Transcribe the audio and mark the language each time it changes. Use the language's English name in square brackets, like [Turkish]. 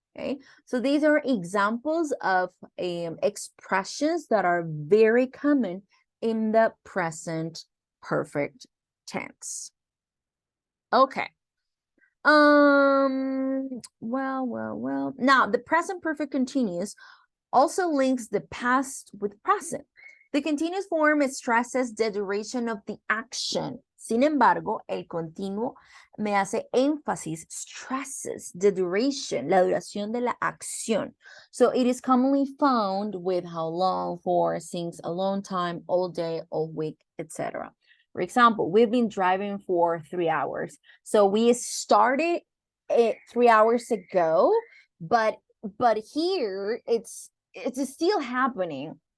[English] Okay, so these are examples of expressions that are very common in the present perfect tense. Okay. Well. Now, the present perfect continuous also links the past with present. The continuous form stresses the duration of the action. [Spanish] Sin embargo, el continuo me hace énfasis, [English] stresses the duration, [Spanish] la duración de la acción. [English] So it is commonly found with how long, for, since, a long time, all day, all week, etc. For example, we've been driving for 3 hours. So we started it 3 hours ago, but here it's still happening.